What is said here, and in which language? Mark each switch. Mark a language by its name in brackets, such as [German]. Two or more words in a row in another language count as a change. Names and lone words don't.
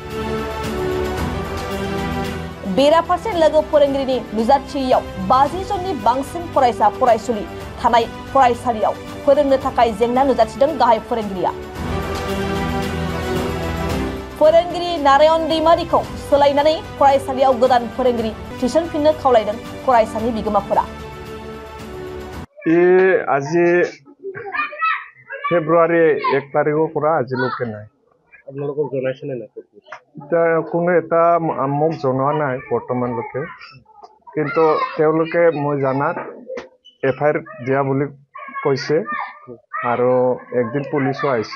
[Bodo] बेराफारसे लोगो फोरोंगिरिनि नुजाथियैयाव 50 जननि बांसिन फरायसा फरायसुलि थानाय फरायसालियाव फोरोंनो थाखाय जेंना नुजाथिदों गाहाय फोरोंगिरिया फोरोंगिरि नारायण दैमारीखौ सोलायनानै फरायसालियाव गोदान फोरोंगिरि थिसनफिननो खावलायदों फरायसालि बिगोमाफोरा [Assamese] আজি ফেব্ৰুৱাৰী 1 তাৰিখৰ পৰা আজিলৈকে নাই আপোনালোকক জনাইছেনে নাই এতিয়া কোনো এটা মোক জনোৱা নাই বৰ্তমানলৈকে কিন্তু তেওঁলোকে মই জানাত এফআইআৰ দিয়া বুলি কৈছে আৰু একদিন পুলিচো আহিছে